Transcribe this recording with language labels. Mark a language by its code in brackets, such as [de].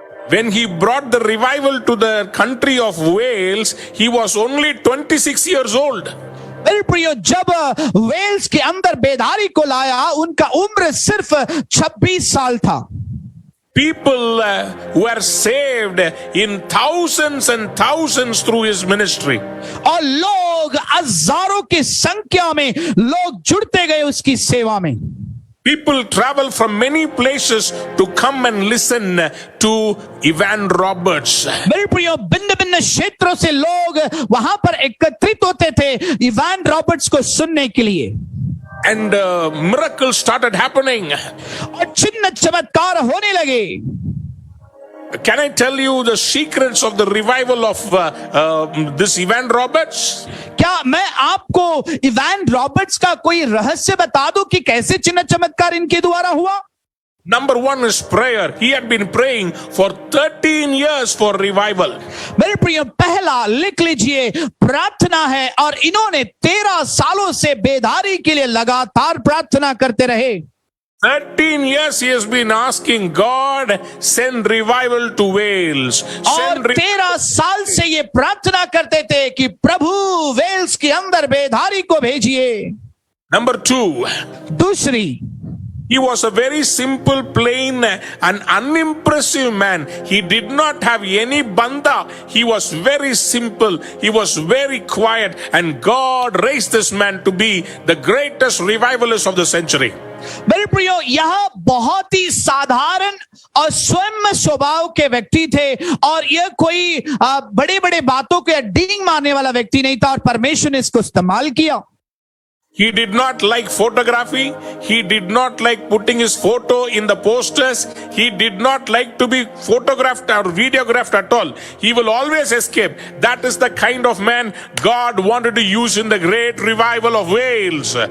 [en] When he brought the revival to the country of Wales, he was only 26 years old. [hi] मेरे प्रियो, जब Wales के अंदर बेदारी को लाया, उनका उम्र सिर्फ 26 साल था। [en] People were saved in thousands and thousands through his ministry. [hi] और लोग हजारों की संख्या में लोग जुड़ते गए उसकी सेवा में। [en] People travel from many places to come and listen to Evan Roberts. [hi] मेरे प्रियो, भिन्न भिन्न क्षेत्रों से लोग वहां पर एकत्रित होते थे इवान रॉबर्ट्स को सुनने के लिए। [en] And miracles started happening. [hi] और चिन्ह चमत्कार होने लगे। [en] Can I tell you the secrets of the revival of this Evan Roberts? [hi] क्या मैं आपको इवान रॉबर्ट्स का कोई रहस्य बता दूं कि कैसे चिन्ह चमत्कार इनके द्वारा हुआ? [en] Number one is prayer. He had been praying for 13 years for revival. [hi] मेरे प्रिय, पहला लिख लीजिए, प्रार्थना है, और इन्होंने 13 सालों से बेदारी के लिए लगातार प्रार्थना करते रहे। [en] 13 years he has been asking God, send revival to Wales. [hi] और 13 साल से ये प्रार्थना करते थे कि प्रभु वेल्स के अंदर बेदारी को भेजिए। [en] Number two, [hi] दूसरी, [en] He was a very simple, plain, and unimpressive man. He did not have any banda. He was very simple. He was very quiet. And God raised this man to be the greatest revivalist of the century. [hi] मेरे प्रियो, यह बहुत ही साधारण और स्वयं स्वभाव के व्यक्ति थे और यह कोई बड़े बड़े बातों के डींग मारने वाला व्यक्ति नहीं था और परमेश्वर ने इसको इस्तेमाल किया. [en] He did not like photography. He did not like putting his photo in the posters. He did not like to be photographed or videographed at all. He will always escape. That is the kind of man God wanted to use in the great revival of Wales.